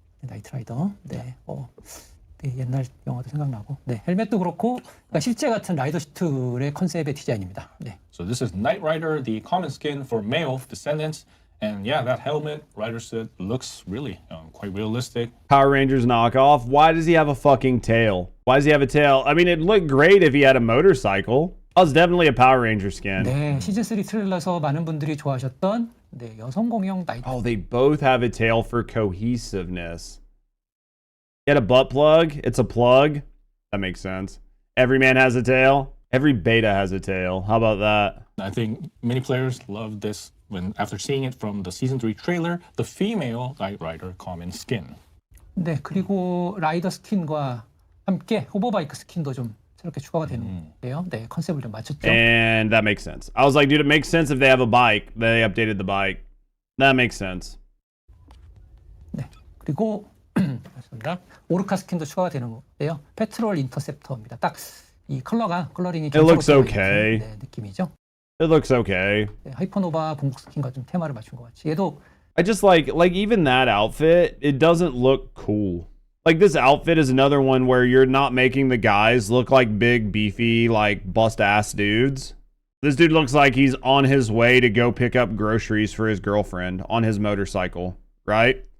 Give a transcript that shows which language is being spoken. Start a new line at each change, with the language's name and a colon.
Korean: 네, 네, 옛날 영화도 생각나고. 네, 헬멧도 그렇고, 그러니까 실제 같은 라이더 슈트의 컨셉의 디자인입니다. 네.
English: So this is Knight Rider, the common skin for male descendants. And yeah, that helmet, Rider suit, looks really quite realistic. Power Rangers knockoff. Why does he have a fucking tail? Why does he have a tail? I mean, it'd look great if he had a motorcycle. That was definitely a Power Ranger skin.
Korean: 네, 시즌3 트레일러에서 많은 분들이 좋아하셨던 네, 여성 공용 나이트.
English: Oh, they both have a tail for cohesiveness. Get a butt plug. It's a plug. That makes sense. Every man has a tail. Every beta has a tail. How about that? I think many players love this when, after seeing it from the Season 3 trailer, the female Knight Rider common skin.
Korean: 네, 그리고 라이더 스킨과 함께 호버바이크 스킨도 좀 새롭게 추가가 되는데요. 네, 컨셉을 좀 맞췄죠.
English: And that makes sense. I was like, dude, it makes sense if they have a bike. They updated the bike. That makes sense.
Korean: 네, 그리고 맞습니다. 오르카 스킨도 추가가 되는데요. 페트롤 인터셉터입니다. 딱 이 컬러링이
English: It looks okay.
Korean: 네, 느낌이죠.
English: It looks okay.
Korean: 네, 하이퍼노바 공국 스킨과 좀 테마를 맞춘 것 같이. 얘도
English: I just like even that outfit, it doesn't look cool. Like, this outfit is another one where you're not making the guys look like big, beefy, like bust-ass dudes. This dude looks like he's on his way to go pick up groceries for his girlfriend on his motorcycle, right?